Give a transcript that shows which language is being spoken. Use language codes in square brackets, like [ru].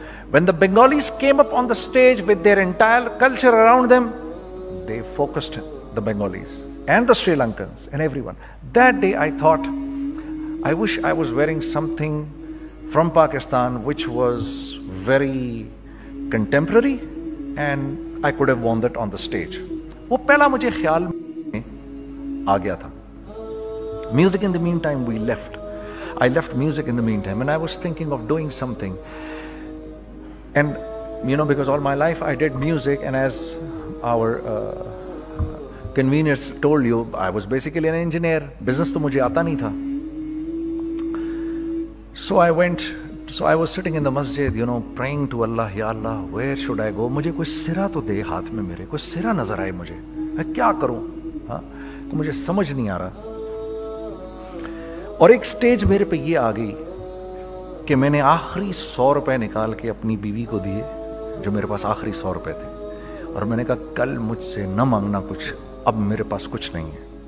[en] When the Bengalis came up on the stage with their entire culture around them, they focused the Bengalis and the Sri Lankans and everyone. That day I thought, I wish I was wearing something from Pakistan which was very contemporary and I could have worn that on the stage. [hi] वो पहला मुझे ख्याल में आ गया था. [en] Music in the meantime we left. I left music in the meantime and I was thinking of doing something. And you know, because all my life I did music, and as our conveners told you, I was basically an engineer. [hi] Business तो मुझे आता नहीं था. [en] So I was sitting in the masjid, you know, praying to Allah, Ya Allah, where should I go? [hi] मुझे कोई सिरा तो दे हाथ में, मेरे कोई सिरा नजर आए मुझे, मैं क्या करूं? हाँ, मुझे समझ नहीं आ रहा. और एक स्टेज मेरे पे ये आ गई कि मैंने आखिरी 100 रुपए निकाल के अपनी बीवी को दिए, जो मेरे पास आखिरी 100 रुपए थे, और मैंने कहा कल मुझसे न मांगना कुछ, अब मेरे पास कुछ नहीं है.